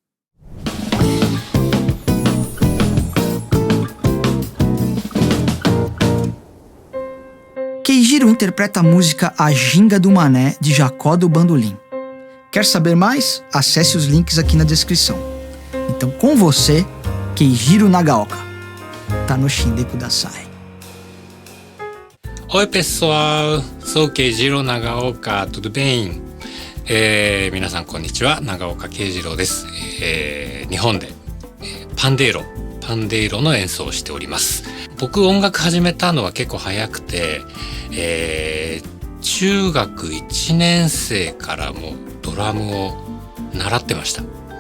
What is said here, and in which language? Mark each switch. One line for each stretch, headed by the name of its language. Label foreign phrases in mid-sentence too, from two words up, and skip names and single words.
Portuguese: Keijiro interpreta a música A Ginga do Mané, de Jacó do Bandolim. Quer saber mais? Acesse os links aqui na descrição. Então, com você, Keijiro Nagaoka.
Japanese: 楽しんでください.
Portuguese: Oi pessoal, sou Keijiro Nagaoka, tudo bem?
Japanese: 皆さんこんにちは、長岡慶次郎です。日本で、パンデイロの演奏をしております。僕音楽始めたのは結構早くて、中学1年生からもドラムを習ってました。